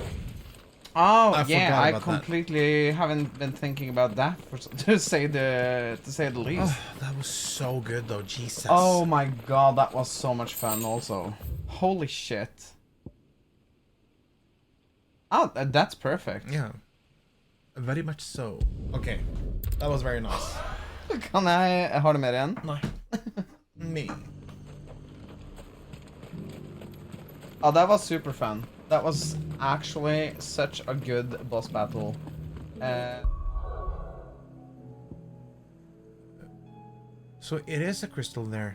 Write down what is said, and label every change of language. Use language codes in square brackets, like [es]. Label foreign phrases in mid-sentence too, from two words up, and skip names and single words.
[en] Oh, yeah, I completely haven't been thinking about that, to say the least. Oh, that was so good though, Jesus. Oh my God, that was so much fun also. Holy shit. Oh, that's perfect. Yeah. Very much so. Okay. That was very nice. [no] Kan jeg ha det mer igjen? Nei. Me. [en] Oh, that was super fun. That was actually such a good boss battle. So it is a crystal there.